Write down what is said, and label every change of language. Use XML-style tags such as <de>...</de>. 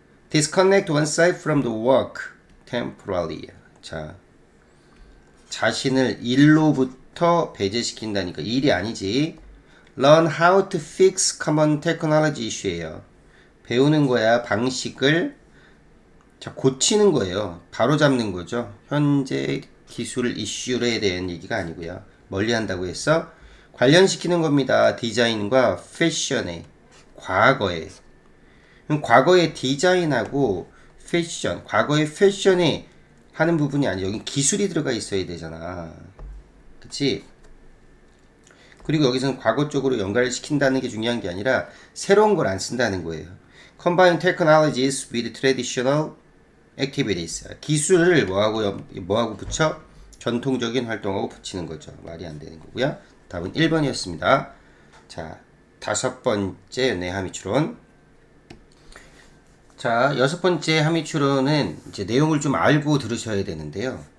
<en>Disconnect oneself from the work temporarily.</en> <ko>자 자신을 일로부터 배제시킨다니까 일이 아니지.</ko> <en>Learn how to fix common technology issue예요.</en> <ko>배우는 거야. 방식을 자 고치는 거예요. 바로 잡는 거죠. 현재 기술 이슈에 대한 얘기가 아니고요. 멀리 한다고 해서 관련시키는 겁니다. 디자인과 패션에 과거에 과거의 디자인하고 패션 과거의 패션에 하는 부분이 아니라 여기 기술이 들어가 있어야 되잖아. 그치? 그리고 여기서는 과거 쪽으로 연결을 시킨다는 게 중요한 게 아니라 새로운 걸 안 쓴다는 거예요.</ko> <en>Combine technologies with traditional activities.</en> <ko>기술을 뭐하고 붙여? 전통적인 활동하고 붙이는 거죠. 말이 안 되는 거고요. 답은 1번이었습니다. 자, 5번째 함의추론. 자, 6번째 함의추론은 이제 내용을 좀 알고 들으셔야 되는데요.</ko>